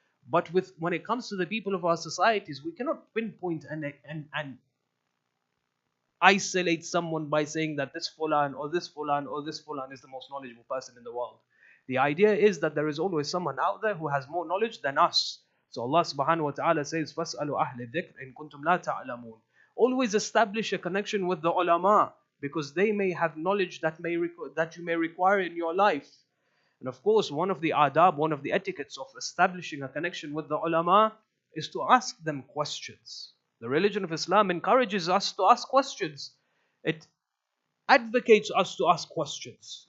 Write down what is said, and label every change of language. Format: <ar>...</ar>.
<en>But when it comes to the people of our societies, we cannot pinpoint and isolate someone by saying that this fulan or this fulan or this fulan is the most knowledgeable person in the world. The idea is that there is always someone out there who has more knowledge than us. So Allah subhanahu wa ta'ala says,</en> <ar>فَاسْأَلُوا أَهْلِ الذِّكْرِ إِن كُنْتُمْ لَا تَعْلَمُونَ.</ar> <en>Always establish a connection with the ulama, because they may have knowledge that you may require in your life. And of course, one of the adab, one of the etiquettes of establishing a connection with the ulama is to ask them questions. The religion of Islam encourages us to ask questions. It advocates us to ask questions.</en>